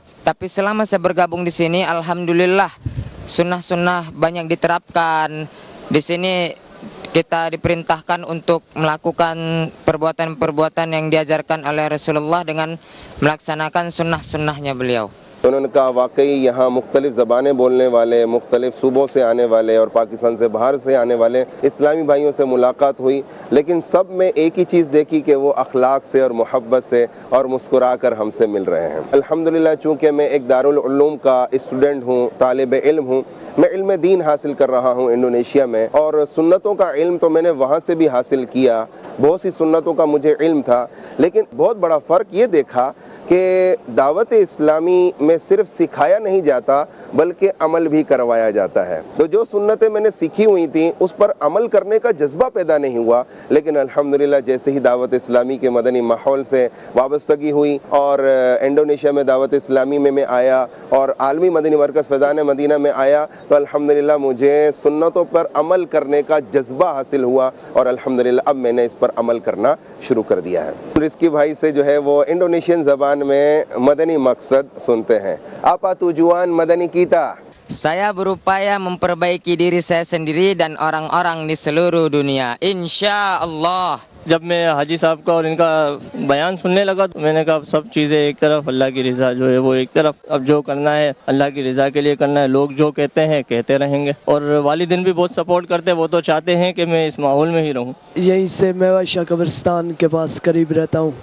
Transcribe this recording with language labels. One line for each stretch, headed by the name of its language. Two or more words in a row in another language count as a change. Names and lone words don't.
Indonesian: Tapi selama saya bergabung di sini, alhamdulillah sunnah-sunnah banyak diterapkan. Di sini kita diperintahkan untuk melakukan perbuatan-perbuatan yang diajarkan oleh Rasulullah dengan melaksanakan sunnah-sunnahnya beliau.
Urdu: انہوں نے کہا واقعی یہاں مختلف زبانیں بولنے والے، مختلف صوبوں سے آنے والے اور پاکستان سے باہر سے آنے والے اسلامی بھائیوں سے ملاقات ہوئی، لیکن سب میں ایک ہی چیز دیکھی کہ وہ اخلاق سے اور محبت سے اور مسکرا کر ہمسے مل رہے ہیں. الحمدللہ، چونکہ میں ایک دار العلوم کا اسٹوڈنٹ ہوں، طالب علم ہوں، میں علم دین حاصل کر رہا ہوں انڈونیشیا میں، اور سنتوں کا علم تو میں نے وہاں سے بھی حاصل کیا، بہت سی سنتوں کا مجھے علم تھا، لیکن بہت بڑا فرق یہ دیکھا کہ دعوت اسلامی میں صرف سکھایا نہیں جاتا بلکہ عمل بھی کروایا جاتا ہے. تو جو سنتیں میں نے سیکھی ہوئی تھیں اس پر عمل کرنے کا جذبہ پیدا نہیں ہوا، لیکن الحمدللہ جیسے ہی دعوت اسلامی کے مدنی ماحول سے وابستگی ہوئی اور انڈونیشیا میں دعوت اسلامی میں آیا اور عالمی مدنی مرکز فیضان مدینہ میں آیا تو الحمدللہ مجھے سنتوں پر عمل کرنے کا جذبہ حاصل ہوا اور الحمدللہ اب میں نے اس پر عمل کرنا شروع کر dیا ہے. رزقی بھائی سے جو ہے وہ انڈونیشین زبان میں مدنی مقصد سنتے ہیں.
Indonesian: Apa tujuan madani kita? Saya berupaya memperbaiki diri saya sendiri dan orang-orang di seluruh dunia.
Arabic: إن شاء الله.
Urdu: جب میں حاجی صاحب کا اور ان کا بیان سننے لگا تو میں نے کہا سب چیزیں ایک طرف، اللہ کی رضا جو ہے وہ ایک طرف. اب جو کرنا ہے اللہ کی رضا کے لیے کرنا ہے. لوگ جو کہتے ہیں کہتے رہیں گے، اور والدین بھی بہت سپورٹ کرتے ہیں. وہ تو چاہتے ہیں کہ میں اس ماحول میں ہی رہوں. یہیں سے میوہ شاہ قبرستان کے پاس قریب رہتا ہوں.